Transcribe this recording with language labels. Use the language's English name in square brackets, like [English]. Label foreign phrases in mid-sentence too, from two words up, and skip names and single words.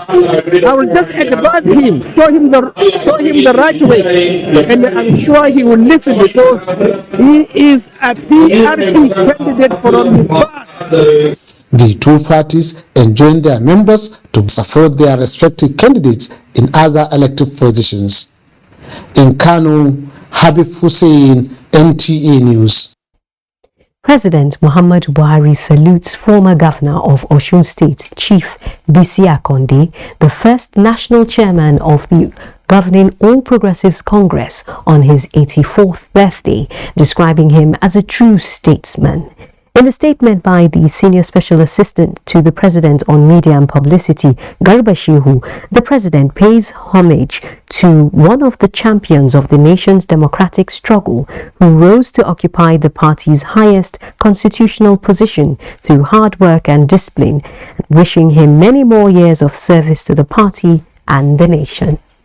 [English] I will just advise him, show him the right way, and I'm sure he will listen because he is a PRP candidate from his past. The two parties enjoin their members to support their respective candidates in other elective positions. In Kano, Habib Hussein, NTA News. President Muhammadu Buhari salutes former governor of Osun State, Chief Bisi Akande, the first national chairman of the governing All Progressives Congress, on his 84th birthday, describing him as a true statesman. In a statement by the Senior Special Assistant to the President on Media and Publicity, Garba Shehu, the President pays homage to one of the champions of the nation's democratic struggle who rose to occupy the party's highest constitutional position through hard work and discipline, wishing him many more years of service to the party and the nation.